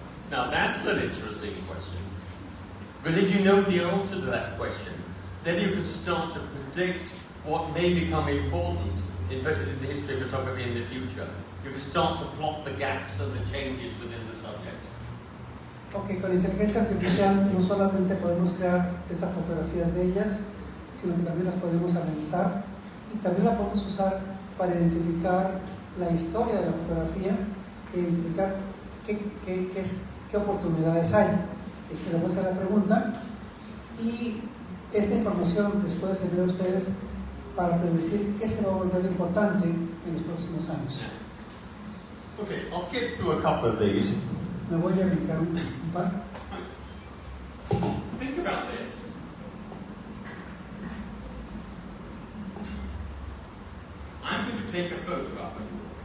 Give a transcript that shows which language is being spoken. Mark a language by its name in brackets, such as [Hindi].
[English] Now that's an interesting question, because if you know the answer to that question, then you can start to predict what may become important in the history of photography in the future. You can start to plot the gaps and the changes within the subject. [Spanish] Ok, con inteligencia artificial no solamente podemos crear estas fotografías bellas, sino que también las podemos analizar y también las podemos usar para identificar la historia de la fotografía e identificar qué oportunidades hay. Le voy a hacer la pregunta y esta información les puede servir a ustedes para predecir qué se va a volver importante en los próximos años. [English] Okay, I'll skip through a couple of these. [Spanish] Me voy a brincar un par. [English] Think about this. I'm going to take a photograph of you.